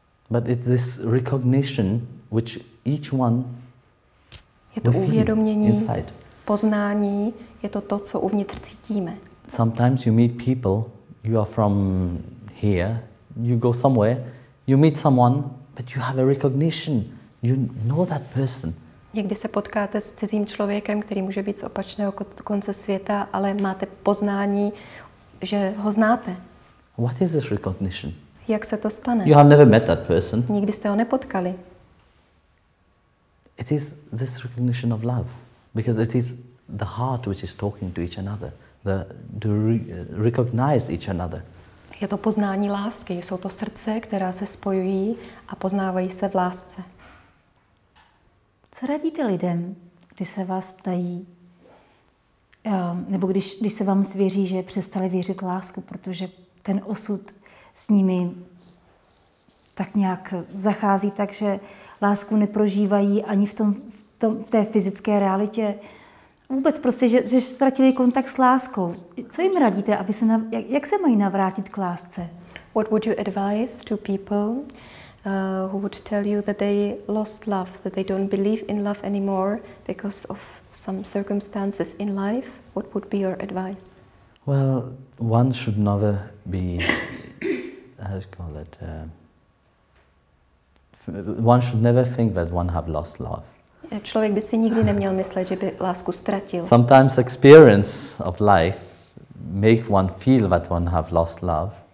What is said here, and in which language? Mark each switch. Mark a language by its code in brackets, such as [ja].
[en] But it's this recognition which each one [cs] je to uvědomění, [en] inside. [cs] Poznání, je to, co uvnitř cítíme. [en] Sometimes you meet people, you are from here, you go somewhere, you meet someone, but you have a recognition. You know that person. [cs] Někdy se potkáte s cizím člověkem, který může být z opačného konce světa, ale máte poznání, že ho znáte. [en] What is this recognition? [cs] Jak se to stane? [en] You have never met that person. [cs] Nikdy jste ho nepotkali. [en] It is this recognition of love, because it is the heart which is talking to each another, to recognize each another. [cs] Je to poznání lásky, jsou to srdce, která se spojují a poznávají se v lásce. Co radíte lidem, když se vás ptají, nebo když se vám svěří, že přestali věřit lásku, protože ten osud s nimi tak nějak zachází tak, že lásku neprožívají ani v té fyzické realitě. Vůbec prostě, že ztratili kontakt s láskou. Co jim radíte, jak se mají navrátit k lásce? [en] What would you advise to people who would tell you that they lost love, that they don't believe in love anymore because of some circumstances in life? What would be your advice? Well, one should never be, how to call it, one should never think that one have lost love. [cs] Člověk by si nikdy neměl myslet, že by lásku ztratil. [en] Sometimes experience of life make one feel that one have lost love.